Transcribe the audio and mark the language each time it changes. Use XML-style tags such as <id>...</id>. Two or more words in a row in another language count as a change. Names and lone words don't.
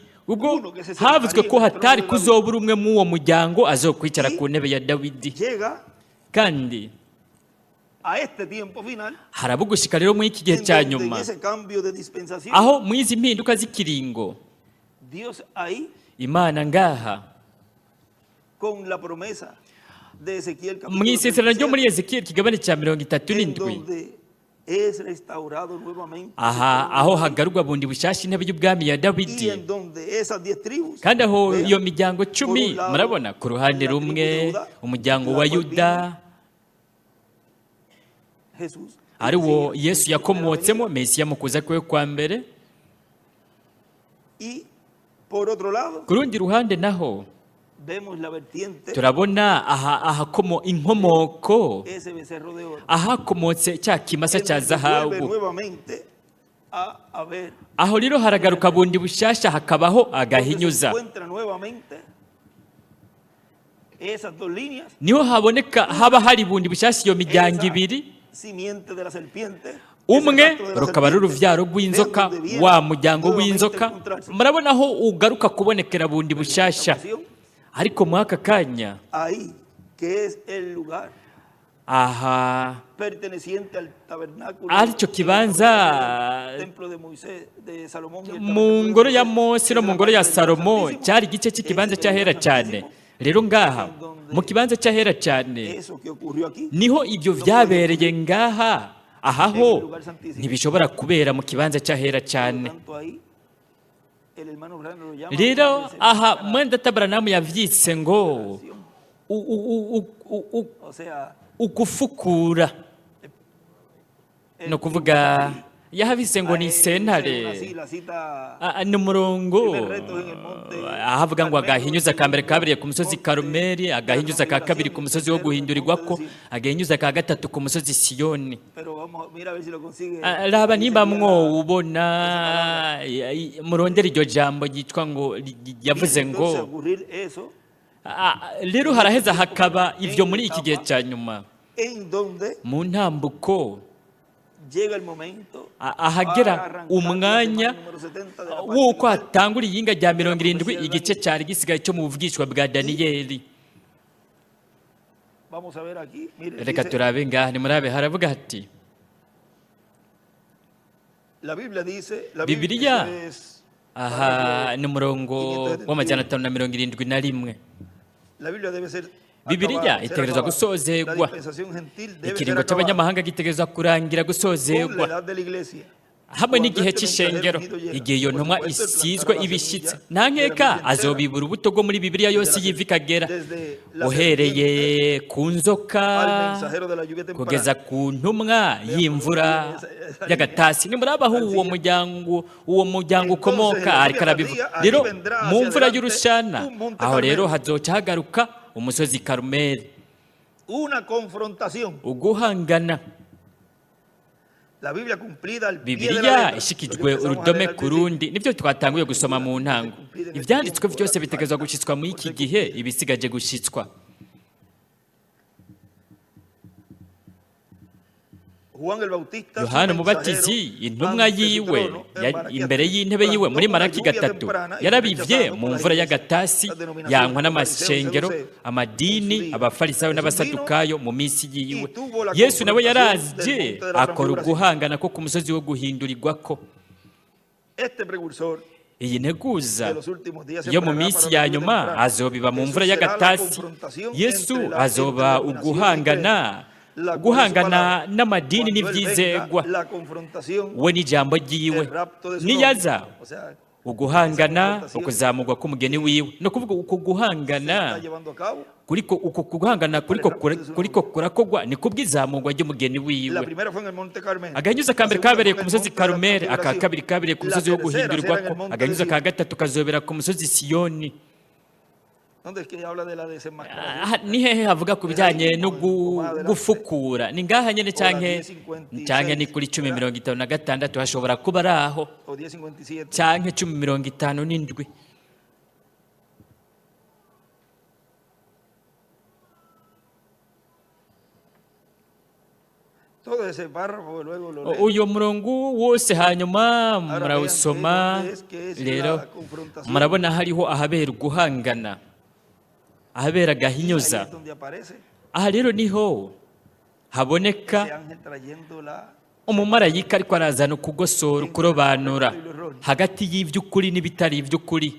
<rn>Ubwo havuzwe ko hatari kuzobura umwe mu uwo muryango azokwicara ku ntebe ya Dawidi. Kandi harabugushika rero muri iki gihe cya nyuma, aho mu izi mpinduka z'ikiringo</rn> <es>Dios ahí,</es> <rn>imana ngaha</rn> <es>con la promesa de Ezequiel</es> <rn>mu</rn> <es>capítulo</es> <rn>isezerano ryo muri 37, Ezekiyeli ikigabane cya</rn> <es>en 37 donde es restaurado nuevamente su</es> <rn>aha</rn> <es>trono</es> <rn>aho</rn> <es>de rey,</es> <rn>hagarurwa bundi bushasha intebe y'ubwami ya</rn> <es>y</es> <rn>Dawidi,</rn> <es>en donde esas 10 tribus,</es> <rn>kandi aho</rn> <es>vean,</es> <rn>iyo miryango</rn> <es>por 10 un lado,</es> <rn>murabona ku ruhande</rn> <es>la tribu</es> <rn>rumwe</rn> <es>de Judá,</es> <rn>umuryango</rn> <es>la</es> <rn>wa</rn> <es>cual</es> <rn>Yuda</rn> <es>vino Jesús,</es> <rn>ari wo</rn> <es>el</es> <rn>Yesu</rn> <es>Mesías,</es> <rn>yakomotsemo, Mesiya mu kuza kwe kwa mbere.</rn> <es>y por otro lado</es> <rn>Ku rundi ruhande naho</rn> <es>vemos la vertiente,</es> <rn>turabona ahakomo inkomoko</rn> <es>ese becerro de oro,</es> <rn>ahakomotse cya kimasa</rn> <es>en</es> <rn>cya</rn> <es>donde vuelve</es> <rn>zahabu.</rn> <es>nuevamente a haber,</es> <rn>Aho rero haragaruka bundi bushasha hakabaho</rn> <es>donde se</es> <rn>agahinyuza,</rn> <es>encuentra nuevamente esas dos líneas,</es> <rn>niho haboneka haba hari bundi bushasha iyo miryango</rn> <es>esa</es> <rn>ibiri,</rn> <es>simiente de la serpiente, ese</es> <rn>umwe</rn> <es>rastro de la</es> <rn>rukaba ari</rn> <es>serpiente,</es> <rn>uruvyaro rw'inzoka,</rn> <es>vean donde viene</es> <rn>wa muryango</rn> <es>nuevamente</es> <rn>w'inzoka.</rn> <es>encontrarse</es> <rn>Murabona aho ugaruka kubonekera bundi</rn> <es>esta</es> <rn>bushasha,</rn> <es>ocasión,</es> <rn>ariko muri aka kanya</rn> <es>ahí, que es el lugar</es> <rn>aha</rn> <es>perteneciente al tabernáculo,</es> <rn>aricyo kibanza</rn> <es>el templo de Moisés, de Salomón, y el</es> <rn>mu</rn> <es>tabernáculo</es> <rn>ngoro</rn> <es>de</es> <rn>ya</rn> <es>Moisés,</es> <rn>Mose</rn> <es>que no es</es> <rn>mu</rn> <es>la</es> <rn>ngoro ya</rn> <es>parte del lugar</es> <rn>Salomo</rn> <es>santísimo,</es> <rn>cyari igice cy'ikibanza</rn> <es>ese</es> <rn>cy'ahera</rn> <es>lugar</es> <rn>cyane.</rn> <es>santísimo,</es> <rn>Rero ngaha mu kibanza cy'ahera cyane</rn> <es>eso que ocurrió aquí,</es> <rn>niho ibyo byabereye ngaha, ahaho ntibishobora kubera mu kibanza cy'ahera</rn> <es>por</es> <rn>cyane.</rn> <es>tanto ahí el hermano Branham lo llama</es> <rn>Rero</rn> <es>para</es> <rn>aha mwenda Tabranamu yavyitse ngo</rn> <es>o sea,</es> <rn>ugufukura,</rn> <es>el</es> <rn>no kuvuga</rn> <es>tribunal.</es> <rn>yahabise ngo ni</rn> <es>Una</es> <rn>sentare.</rn> <es>cita,</es> <rn>Ni umurongo</rn> <es>primer reto en el monte</es> <rn>ahavuga ngo</rn> <es>Carmelo,</es> <rn>agahinyuza ka mbere kabereye ku musozi</rn> <es>monte</es> <rn>Karumeli, agahinyuza ka kabiri ku musozi wo</rn> <es>tercero,</es> <rn>guhindurirwako,</rn> <es>monte de</es> <rn>agahinyuza ka gatatu ku musozi Siyoni.</rn> <es>pero vamos, mira a ver si lo consigue.</es> <rn>Raba</rn> <es>Ahí</es> <rn>nimba</rn> <es>sería</es> <rn>mwobona murondera iryo jambo ryitwa ngo yavuze</rn> <es>viene</es> <rn>ngo</rn> <es>entonces a ocurrir eso</es> <rn>rero haraheza hakaba ivyo muri iki gihe cya nyuma</rn> <es>en donde</es> <rn>mu ntambuko</rn> <es>llega el momento</es> <rn>ahagera</rn> <es>para arrancar</es> <rn>umwanya</rn> <es>la semana número 70 de la parte</es> <rn>w'uko</rn> <es>final.</es> <rn>hatangura iyinga rya 70 igice cyari gisigaye cyo mu buvugishwa bwa Daniyeli.</rn> <es>Vamos a ver aquí, mire,</es> <rn>Reka</rn> <es>dice,</es> <rn>turabe ngaha nimurabe haravuga hati</rn> <es>la Biblia dice, la</es> <rn>Bibiliya</rn> <es>Biblia es,</es> <rn>aha ni umurongo w'amajana 571.</rn> <es>la Biblia debe ser</es> <rn>Bibiliya</rn> <es>acabada, ser</es> <rn>itegerezwa</rn> <es>acabada.</es> <rn>gusozegwa,</rn> <es>La dispensación gentil debe</es> <rn>ikiringo</rn> <es>ser acabada</es> <rn>cy'abanyamahanga gitegerezwa kurangira</rn> <es>con la</es> <rn>gusozegwa</rn> <es>edad de la iglesia.</es> <rn>hamwe</rn> <es>Cuando</es> <rn>n'igihe</rn> <es>este</es> <rn>cy'ishengero,</rn> <es>mensajero venido llega,</es> <rn>igihe iyo</rn> <es>por</es> <rn>ntumwa</rn> <es>supuesto,</es> <rn>isizwe</rn> <es>plantará la</es> <rn>ibishitse,</rn> <es>semilla</es> <rn>nta</rn> <es>de la</es> <rn>nkeka</rn> <es>Biblia</es> <rn>azobibura ubuto bwo muri Bibiliya yose iyiva ikagera,</rn> <es>desde la</es> <rn>uhereye</rn> <es>serpiente</es> <rn>ku nzoka</rn> <es>al mensajero de la lluvia</es> <rn>kugeza</rn> <es>temprana.</es> <rn>ku ntumwa y'imvura y'agatasi. Nimurabaho uwo muryango ukomoka ariko arabivuga. Rero mu mvura y'urushana aho rero hazoca hagaruka umusozi Karumeli,</rn> <es>Una confrontación.</es> <rn>uguhangana.</rn> <es>La Biblia cumplida al pie de la</es> <rn>Bibiliya</rn> <es>letra.</es> <rn>ishikijwe</rn> <es>Lo que empezamos a</es> <rn>urudome</rn> <es>leer al</es> <rn>ku</rn> <es>principio.</es> <rn>rundi, nibyo twatanguye gusoma mu ntango. Ibyanditswe byose bitegerezwa gushitswa muri iki gihe, ibisigaje gushitswa.</rn> <es>Juan el Bautista,</es> <rn>Yohana</rn> <es>su</es> <rn>Umubatizi</rn> <es>mensajero,</es> <rn>intumwa</rn> <es>ante su</es> <rn>yiwe</rn> <es>trono, en Malaquías</es> <rn>imbere y'intebe yiwe muri Malaki gatatu yarabivye mu mvura y'agatasi, yankwa n'amashengero, amadini, abafarisayo n'abasadukayo mu minsi yiwe. Yesu nawe yaraje akora uguhangana ko ku musozi wo guhindurirwako.</rn> <es>Este precursor</es> <rn>Iyi nteguza</rn> <es>de los últimos días se</es> <rn>yo mu</rn> <es>preparará</es> <rn>minsi</rn> <es>para la</es> <rn>ya</rn> <es>lluvia</es> <rn>nyuma</rn> <es>temprana.</es> <rn>azobiba mu</rn> <es>Jesús</es> <rn>mvura</rn> <es>será la</es> <rn>y'agatasi.</rn> <es>confrontación</es> <rn>Yesu</rn> <es>entre</es> <rn>azoba</rn> <es>la denominación</es> <rn>uguhangana</rn> <es>y fe,</es> <rn>guhangana n'amadini</rn> <es>cuando él</es> <rn>n'ibyizegwa,</rn> <es>venga, la confrontación,</es> <rn>we n'ijambo ryiwe</rn> <es>el rapto de su</es> <rn>niyaza</rn> <es>nombre. O sea,</es> <rn>uguhangana ukuzamurwa k'umugeni wiwe. No kuvuga uko guhangana</rn> <es>está llevando a cabo.</es> <rn>uko guhangana kuriko kurakogwa ni kubw'izamurwa ry'umugeni</rn> <es>La</es> <rn>wiwe.</rn> <es>primera fue en el Monte Carmelo.</es> <rn>Agahinyuza ka mbere</rn> <es>La segunda</es> <rn>kabereye</rn> <es>fue</es> <rn>ku</rn> <es>en el</es> <rn>musozi</rn> <es>Monte de la</es> <rn>Karumeli, aka</rn> <es>Transfiguración.</es> <rn>kabiri kabereye ku</rn> <es>La</es> <rn>musozi wo</rn> <es>tercera será en el</es> <rn>guhindurirwako,</rn> <es>Monte</es> <rn>agahinyuza</rn> <es>de</es> <rn>ka</rn> <es>Sion.</es> <rn>gatatu kazobera ku musozi Siyoni.</rn> <es>¿Dónde es que habla de la desenmascaración?</es> <rn>Ni hehe havuga ku bijyanye no gufukura? Ni ngaha nyene canke ni kuri 10:56 hashobora kuba ari aho,</rn> <es>O 10:57.</es> <rn>canke 10:57.</rn> <es>Todo ese párrafo luego lo lee.</es> <rn>Uyo murongo wose hanyuma</rn> <es>Ahora</es> <rn>murawusoma,</rn> <es>vean que es</es> <rn>rero</rn> <es>la confrontación.</es> <rn>murabona hariho ahabera uguhangana, ahabera</rn> <es>Ahí</es> <rn>agahinyuza.</rn> <es>es donde aparece</es> <rn>Aha rero niho</rn> <es>ese</es> <rn>haboneka</rn> <es>ángel trayendo la</es> <rn>umumarayika ariko arazana ukugosora ukurobanura hagati y'iby'ukuri n'ibitari iby'ukuri.</rn>